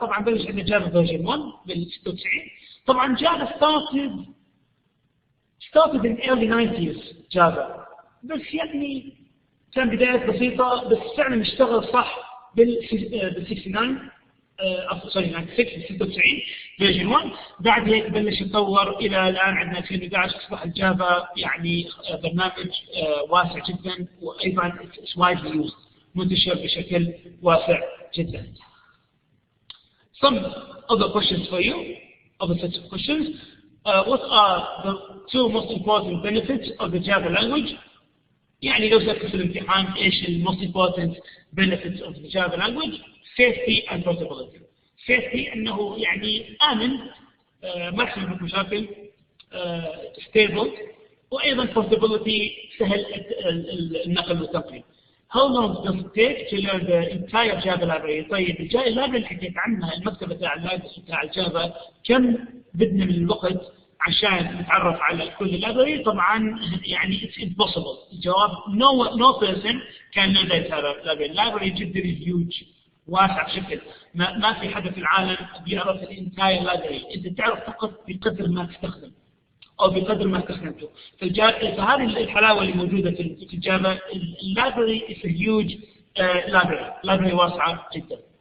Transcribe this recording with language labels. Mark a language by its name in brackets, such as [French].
[Arabic] طبعا بلش عندنا جافا فيرجن 1 بال 96. طبعا جافا [English] started in early 90s [Arabic] جافا، بس يعني كان بدايات بسيطة، بس فعلا اشتغل صح بال 69 96 فيرجن 1. بعد هيك بلش يتطور الى الان عندنا 2011 اصبح الجافا يعني برنامج واسع جدا، وايضا [English] widely used, [Arabic] منتشر بشكل واسع جدا. [English] Some other questions for you, other sets of questions. What are the two most important benefits of the Java language? [Arabic] يعني لو سألت في الامتحان ايش ال [English] most important benefits of the Java language? Safety and portability. [Arabic] Safety انه يعني آمن، ما يحصل لك مشاكل، stable، وايضا portability سهل النقل والتنقيل. [English] How long does it take to learn the entire Java library? [Arabic] طيب الليبرري اللي حكيت عنها، المكتبة بتاع الجافا، كم بدنا من الوقت عشان نتعرف على كل الليبرري؟ طبعا يعني [English] it's impossible. [Arabic] الجواب [English] no person can learn the entire library. [Arabic] Library جدا huge، واسع بشكل ما في حدا في العالم بيعرف الانتاير library. انت تعرف فقط بقدر ما تستخدم او بقدر ما استخدمته. فهذه الحلاوه اللي موجوده في الجافا. [English] اللايبرري is a huge library [Arabic] واسعه جدا.